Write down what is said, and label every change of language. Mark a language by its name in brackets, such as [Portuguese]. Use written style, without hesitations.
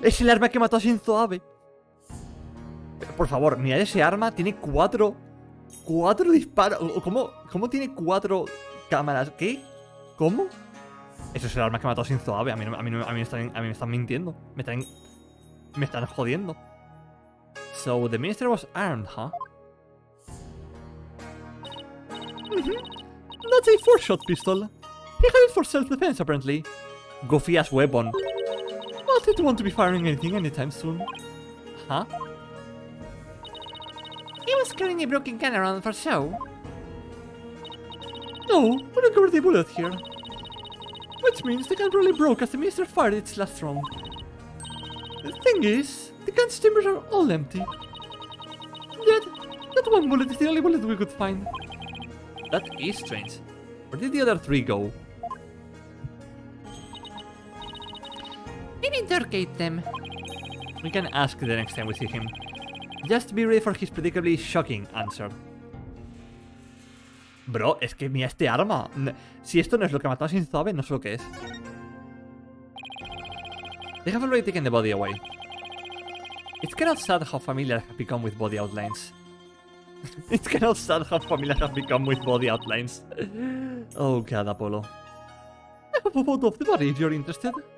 [Spanish] Es el arma que mató a Shinzo Abe. Por favor, mirad ese arma. Tiene 4 disparos. ¿Cómo tiene 4 cámaras? ¿Qué? ¿Cómo? Eso es el arma que mató a Shinzo Abe. A mí me están mintiendo. Me están jodiendo. [English] So the minister was armed, huh? That's a 4-shot pistol. He had it for self-defense, apparently. Goofy-ass weapon. Not it won't be firing anything anytime soon. Huh? He was carrying a broken gun around for show. No, we recovered the bullet here. Which means the gun probably broke as the minister fired its last round. The thing is, the gun's chambers are all empty. Yet, that one bullet is the only bullet we could find. That is strange. Where did the other 3 go? Maybe Dirk ate them. We can ask the next time we see him. Just be ready for his predictably shocking answer. [Spanish] Bro, es que mira este arma. Si esto no es lo que mató a Shinzo Abe, no sé lo que es. [English] They have already taken the body away. It's kind of sad how familiar I have become with body outlines. It's kind of sad how familiar I have become with body outlines. Oh god, Apollo. I have a photo of the body if you're interested.